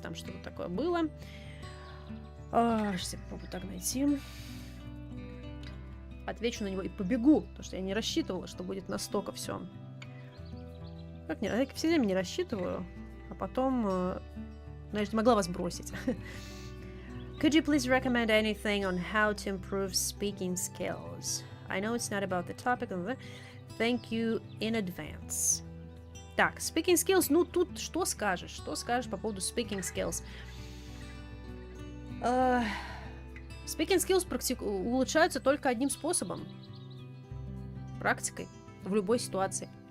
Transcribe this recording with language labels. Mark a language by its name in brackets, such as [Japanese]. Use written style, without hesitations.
[Russian] Там что-то такое было. Сейчас я попробую так найти. Отвечу на него и побегу, потому что я не рассчитывала, что будет настолько все. Как не, я все время не рассчитываю, а потом, знаешь, не могла вас бросить. [English] Could you please recommend anything on how to improve speaking skills? I know it's not about the topic. Thank you in advance. [Russian] Так, speaking skills, ну тут что скажешь? Что скажешь по поводу speaking skills? Speaking skills улучшаются только одним способом. Практикой. В любой ситуации.